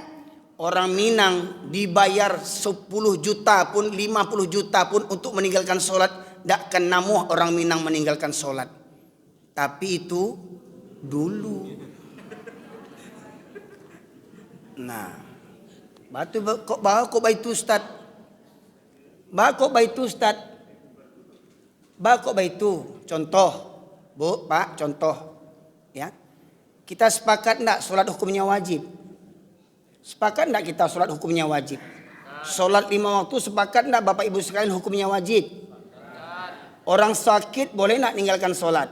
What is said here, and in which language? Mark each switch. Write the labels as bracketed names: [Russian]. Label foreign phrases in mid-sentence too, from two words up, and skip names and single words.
[Indonesian] Orang Minang dibayar 10 juta pun, 50 juta pun untuk meninggalkan sholat, takkan namuh orang Minang meninggalkan sholat. Tapi itu dulu. Nah, [Minangkabau] batu kok bawa kok baitu Ustaz. Bawa kok baitu Ustaz. Bawa kok baitu. [Indonesian] Contoh, Bu, Pak, contoh. Ya. Kita sepakat enggak sholat hukumnya wajib? Sepakat enggak kita sholat hukumnya wajib? Sholat 5 waktu sepakat enggak Bapak Ibu sekalian hukumnya wajib? Orang sakit boleh enggak meninggalkan sholat?